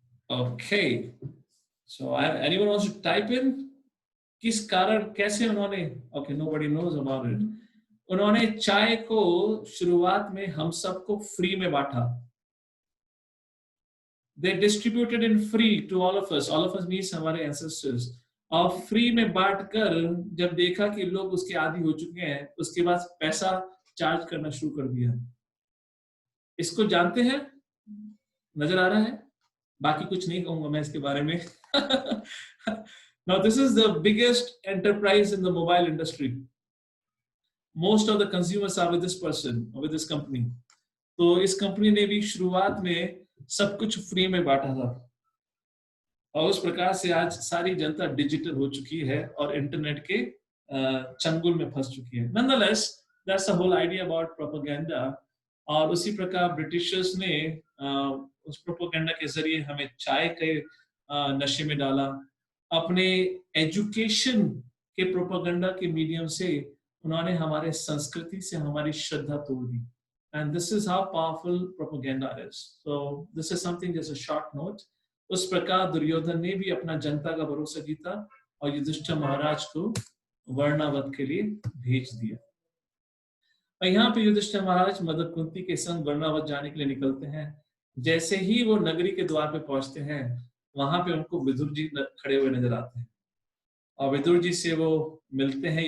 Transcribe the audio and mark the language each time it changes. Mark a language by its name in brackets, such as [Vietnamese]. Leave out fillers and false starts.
[English] Okay, so anyone wants to type in? [Hindi] किस कारण, कैसे उन्होंने, [English] okay, nobody knows about it. [Hindi] उन्होंने चाय को शुरुआत में हम सबको फ्री में बांटा. [English] They distributed in free to all of us. All of us means [Hindi] हमारे [English] ancestors. [Hindi] और फ्री में बांट कर जब देखा कि लोग उसके आदी हो चुके हैं, उसके बाद पैसा चार्ज करना शुरू कर दिया। इसको जानते हैं? नजर आ रहा है? बाकी कुछ नहीं कहूंगा मैं इसके बारे में। [English] Now this is the biggest enterprise in the mobile industry. Most of the consumers are with this person or with this company. [Hindi] तो इस कंपनी ने भी शुरुआत में सब कुछ फ्री में बांटा था, और उस प्रकार से आज सारी जनता डिजिटल हो चुकी है और इंटरनेट के चंगुल में फंस चुकी है। [English] Nonetheless, that's the whole idea about propaganda. [Hindi] और उसी प्रकार ब्रिटिशर्स ने उस प्रोपेगेंडा के जरिए हमें चाय के नशे में डाला। अपने एजुकेशन के प्रोपेगेंडा के मीडियम से उन्होंने हमारे संस्कृति से हमारी श्रद्धा तोड़ दी। [English] And this is how powerful propaganda is. So this is something, just a short note. [Hindi] उस प्रकार दुर्योधन ने भी अपना जनता का भरोसा जीता और युधिष्ठिर महाराज को वर्णावत के लिए भेज दिया। और यहाँ पे युधिष्ठिर महाराज मदर कुंती के संग वर्णावत जाने के लिए निकलते हैं। जैसे ही वो नगरी के द्वार पे पहुंचते हैं, वहां पे उनको विदुर जी खड़े हुए नजर आते हैं, और विदुर जी से वो मिलते हैं।